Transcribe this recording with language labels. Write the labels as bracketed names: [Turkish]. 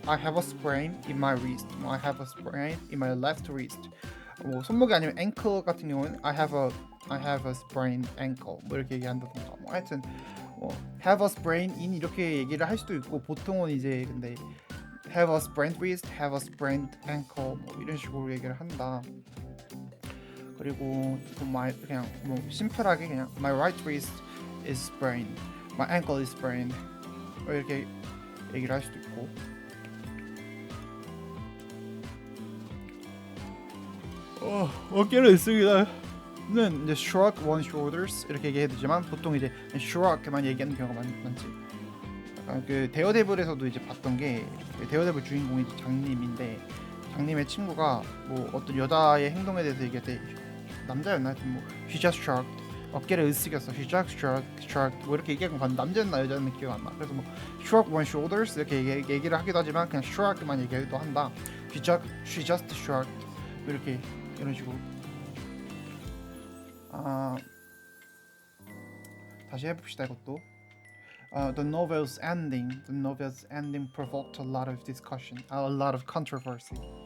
[English] I have a sprain in my wrist. I have a sprain in my left wrist. [Korean] 뭐 손목이 아니면 ankle 같은 경우는 [English] I have a sprained ankle [Korean] 뭐 이렇게 얘기한다던가 뭐 하여튼 뭐 [English] have a sprain in [Korean] 이렇게 얘기를 할 수도 있고 보통은 이제 근데 [English] have a sprained wrist, have a sprained ankle [Korean] 뭐 이런 식으로 얘기를 한다. 그리고 그냥 뭐 심플하게 그냥 [English] my right wrist is sprained, [Korean] my ankle is sprained 뭐 이렇게 얘기를 할 수도 있고. 어깨를 쓰기는 이제 [English] shrug one's shoulders [Korean] 이렇게 얘기해도 되지만 보통 이제 shrug만 얘기하는 경우가 많지. 그 데어데블에서도 이제 봤던 게 데어데블 주인공이 장님인데 장님의 친구가 뭐 어떤 여자의 행동에 대해서 얘기할 때 남자였나 하여튼 뭐 [English] she just shrugged [Korean] 어깨를 으쓱였어 she just shrugged 뭐 이렇게 얘기한 건 남자였나 여자였나 기억 안 나. 그래서 뭐 [English] shrug one's shoulders [Korean] 이렇게 얘기를 하기도 하지만 그냥 shrug만 얘기하기도 한다. [English] she just shrugged [Korean] 이렇게 이런 식으로. 다시 해봅시다 이것도. [English] The novel's ending provoked a lot of discussion, a lot of controversy.